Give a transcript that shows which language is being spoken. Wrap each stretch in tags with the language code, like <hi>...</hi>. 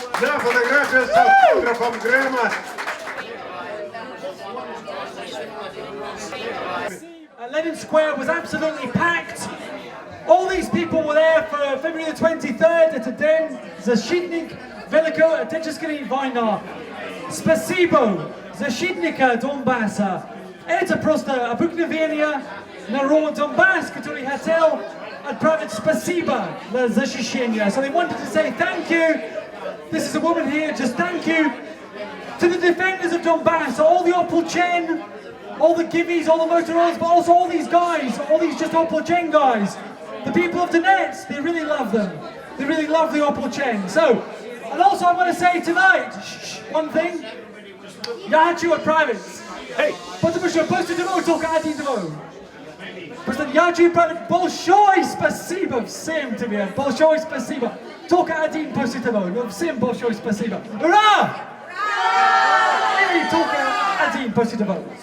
<ru>Да, фотография с автографом Грэма.</ru> <en>Lenin Square was absolutely packed. All these people were there for February the 23rd.</en> <ru>Это день защитник великого Отечественной войны. Спасибо защитника Донбасса. Это просто обыкновение народ Донбасс, который хотел отправить спасибо за защищение.</ru> <en>So they wanted to say thank you. This is a woman here, just thank you to the defenders of Donbass, all the Opolchen, all the Gibbies, all the Motorollas, but also all these guys, all these just Opolchen guys. The people of Donetsk, they really love them. They really love the Opolchen. So, and also I want to say tonight, one thing.</en> <ru>Я хочу отправить. Потому что после того только один двое. Просто я хочу отправить большое спасибо всем тебе. Большое спасибо. Только один после того. Но всем большое спасибо. Ура! И только один после того.</ru>